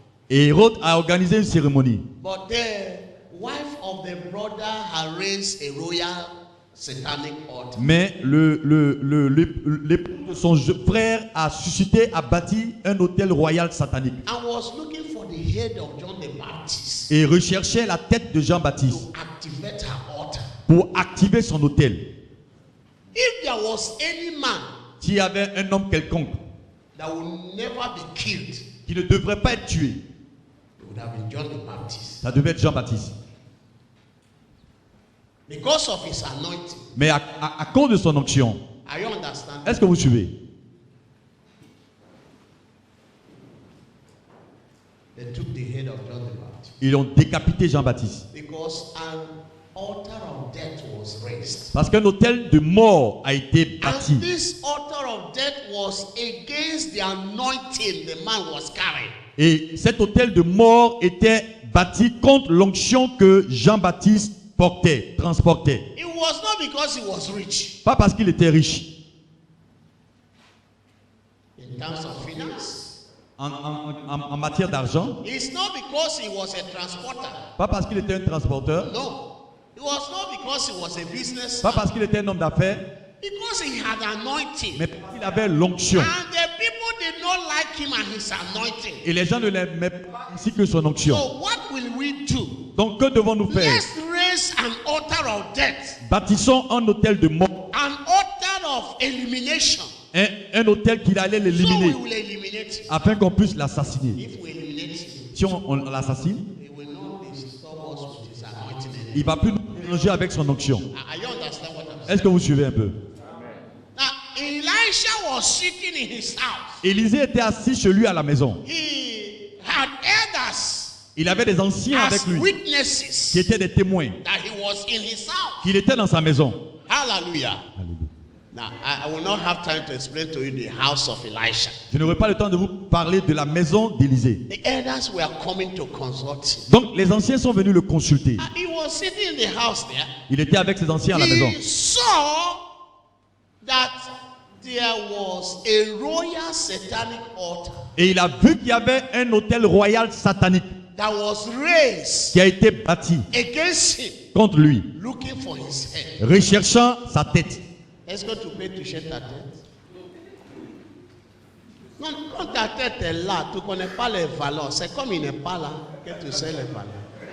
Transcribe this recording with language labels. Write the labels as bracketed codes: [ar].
[fr] Et Hérode a organisé une cérémonie. [en] but the wife of the brother had raised a royal satanic altar. [fr] Mais l'époux de son frère a suscité, a bâti un hôtel royal satanique. [en] And was looking for the head of John the Baptist [fr] Et recherchait la tête de Jean-Baptiste [en] to activate her altar. [fr] pour activer son hôtel. [en] If there was any man [fr] S'il y avait un homme quelconque [en] that would never be killed, [fr] qui ne devrait pas être tué, [en] it would have been John the Baptist. [fr] ça devait être Jean-Baptiste. [en] Because of his anointing. [fr] Mais à cause de son onction, [en] Are you understanding? [fr] est-ce que vous suivez? [en] They took the head of John the Baptist. [fr] Ils ont décapité Jean-Baptiste. [en] Because an altar of death was raised. [fr] Parce qu'un hôtel de mort a été bâti. [en] And this altar of death was against the anointing the man was carrying. [fr] Et cet hôtel de mort était bâti contre l'onction que Jean-Baptiste portait, transportait. [en] It was not because he was rich [fr] Pas parce qu'il était riche [en] in terms of finance. [fr] en matière d'argent, [en] It's not because he was a transporter. [fr] pas parce qu'il était un transporteur, [en] No. It was not because he was a [fr] pas [en] businessman. [fr] parce qu'il était un homme d'affaires, [en] Because he had anointing. [fr] mais parce qu'il avait l'onction. [en] And the people did not like him and his anointing. [fr] Et les gens ne l'aimaient pas ainsi que son onction. [en] So what will we do? [fr] Donc que devons-nous faire? [en] Let's raise an altar of death. [fr] Bâtissons un hôtel de mort, [en] An altar of elimination. [fr] un hôtel qui allait [en] So we [fr] l'éliminer [en] will eliminate him. [fr] afin qu'on puisse l'assassiner. [en] If we eliminate him, [fr] Si on l'assassine, [en] he will not disturb us with his anointing. [fr] il ne va plus nous mélanger avec son onction. [en] Are you understand what I'm saying? [fr] Est-ce que vous suivez un peu? [en] Now, Elisha was sitting in his house. [fr] Élisée était assis chez lui à la maison. [en] He had elders [fr] Il avait des anciens [en] as [fr] avec lui [en] witnesses [fr] qui étaient des témoins, [en] that he was in his house. [fr] qu'il était dans sa maison. [en] Hallelujah. Now, I will not have time to explain to you the house of Elisha. [fr] Je n'aurai pas le temps de vous parler de la maison d'Élisée. [en] The elders were coming to consult him. [fr] Donc les anciens sont venus le consulter. [en] And he was sitting in the house there. [fr] Il était avec ses anciens à la maison. [en] He saw that there was a royal satanic altar [fr] Et il a vu qu'il y avait un hôtel royal satanique [en] that was raised [fr] qui a été bâti [en] against him, [fr] contre lui, [en] looking for his head. [fr] recherchant sa tête. Est-ce que tu peux toucher ta tête? Non, quand ta tête est là, tu ne connais pas les valeurs. C'est comme il n'est pas là que tu sais les valeurs.